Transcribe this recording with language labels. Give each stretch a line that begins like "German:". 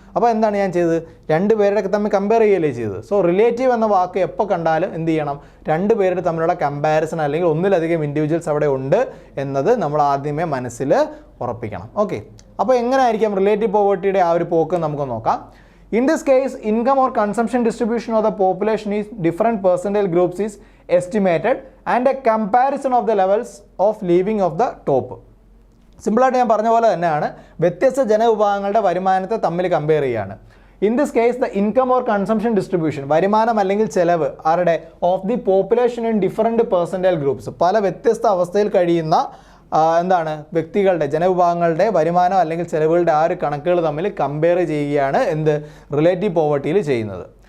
Malayalam: അപ്പോൾ എന്താണ് ഞാൻ ചെയ്തത്, രണ്ട് പേരുടെ തമ്മിൽ കമ്പയർ ചെയ്യുകയല്ലേ ചെയ്തത്. സോ റിലേറ്റീവ് എന്ന വാക്ക് എപ്പോൾ കണ്ടാലും എന്ത് ചെയ്യണം, രണ്ട് പേരുടെ തമ്മിലുള്ള കമ്പാരിസൺ അല്ലെങ്കിൽ ഒന്നിലധികം ഇൻഡിവിജ്വൽസ് അവിടെ ഉണ്ട് എന്നത് നമ്മൾ ആദ്യമേ മനസ്സിൽ ഉറപ്പിക്കണം. ഓക്കെ, അപ്പോൾ എങ്ങനെയായിരിക്കാം റിലേറ്റീവ് പോവേർട്ടിയുടെ ആ ഒരു പോക്ക് നമുക്ക് നോക്കാം.
English: In this case, income or consumption distribution of the population is different percentile groups is estimated and a comparison of the levels of living of the top.
Malayalam: സിമ്പിളായിട്ട് ഞാൻ പറഞ്ഞ പോലെ തന്നെയാണ്, വ്യത്യസ്ത ജനവിഭാഗങ്ങളുടെ വരുമാനത്തെ തമ്മിൽ കമ്പയർ ചെയ്യുകയാണ്.
English: in this case the income or consumption distribution,
Malayalam: വരുമാനം അല്ലെങ്കിൽ ചെലവ് ആരുടെ,
English: of the population in different percentile groups,
Malayalam: പല വ്യത്യസ്ത അവസ്ഥയിൽ കഴിയുന്ന വ്യക്തികളുടെ ജനവിഭാഗങ്ങളുടെ വരുമാനം അല്ലെങ്കിൽ ചെലവുകളുടെ ആ ഒരു കണക്കുകൾ തമ്മിൽ കമ്പയർ ചെയ്യുകയാണ് റിലേറ്റീവ് പോവർട്ടിയിൽ ചെയ്യുന്നത്.